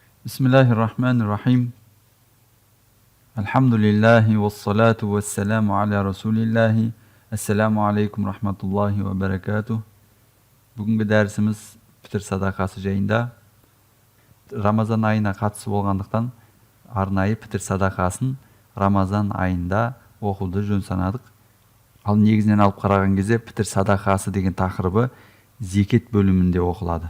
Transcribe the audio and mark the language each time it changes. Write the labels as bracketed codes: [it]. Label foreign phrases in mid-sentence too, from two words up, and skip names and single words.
[ar] بسم الله الرحمن الرحيم. الحمد لله والصلاة والسلام على رسول الله. السلام عليكم رحمة الله وبركاته. [kk] Бүгінгі дәрісіміз пітір садақасы жайында. Рамазан айына қатысы болғандықтан арнайы пітір садақасын Рамазан айында оқуды жөн санадық. Ал негізінен алып қараған кезде пітір садақасы деген тақырыбы зекет бөлімінде оқылады.